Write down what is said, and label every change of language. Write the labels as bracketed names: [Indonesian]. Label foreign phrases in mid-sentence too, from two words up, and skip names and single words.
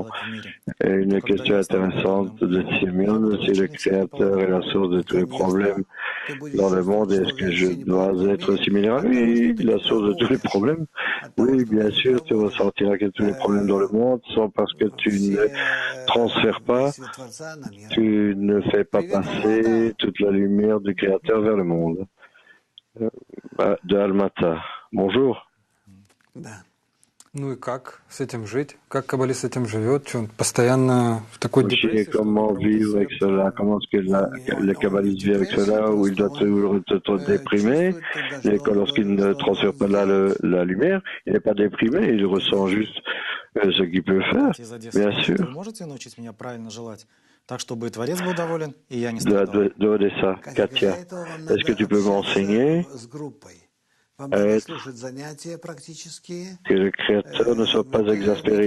[French] Et une question intéressante de Simeon, si le Créateur est la source de tous les problèmes dans le monde, est-ce que je dois être similaire à lui, la source de tous les problèmes? Oui, bien sûr, tu ressentiras que tous les problèmes dans le monde sont parce que tu ne transfères pas, tu ne fais pas passer toute la lumière du Créateur vers le monde. De Almata. Bonjour. [Russian] Ну и как с этим жить? Как каббалист с этим живет? Что он постоянно в такой депрессии? [French] Comment vivre avec cela? Comment est-ce que le kabbaliste vit avec cela, où il doit toujours être déprimé? Et lorsqu'il ne transfère pas la lumière, il n'est pas déprimé, il ressent juste ce qu'il peut faire. Bien sûr. De Odessa, Katia, est-ce que tu peux m'enseigner que le Créateur ne soit pas exaspéré?